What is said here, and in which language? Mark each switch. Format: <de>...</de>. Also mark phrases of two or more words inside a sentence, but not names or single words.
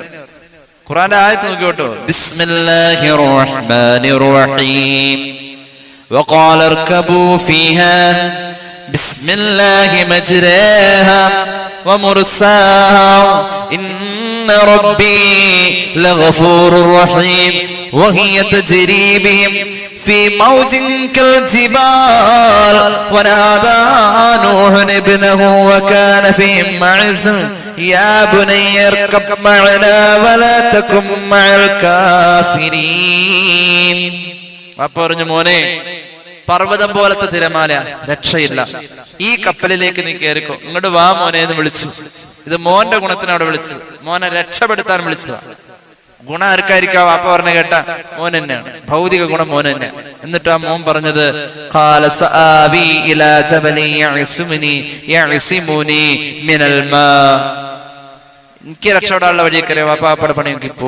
<ml>ഖുർആന്റെ ആയത്ത് നോക്കിയോട്ടോ.</ml> <ar>بسم الله الرحمن الرحيم وقال اركبوا فيها بسم الله مجراها ومرساها إن ربي لغفور رحيم وهي تجري بهم في موج كالجبال ونادى نوح ابنه وكان فيهم معزل يا بني اركب معنا ولا تكن مع الكافرين.</ar> <ml>അപ്പോൾ പറഞ്ഞു, മോനെ പർവ്വതം പോലത്തെ തിരമാല, രക്ഷയില്ല, ഈ കപ്പലിലേക്ക് നീ കയറിക്കോ, ഇങ്ങോട്ട് വാ മോനെ എന്ന് വിളിച്ചു. ഇത് മോന്റെ ഗുണത്തിന് അവിടെ വിളിച്ചത്, മോനെ രക്ഷപ്പെടുത്താൻ വിളിച്ചതാ. ഗുണം ആർക്കായിരിക്കാം? വാപ്പ പറഞ്ഞ കേട്ട മോൻ തന്നെയാണ്, ഭൗതിക ഗുണം മോൻ തന്നെ. എന്നിട്ട് ആ മോൻ പറഞ്ഞത് എനിക്ക് രക്ഷപ്പെടാനുള്ള വഴിയൊക്കെ വാപ്പയുടെ പണിയൊക്കെ പോ.</ml>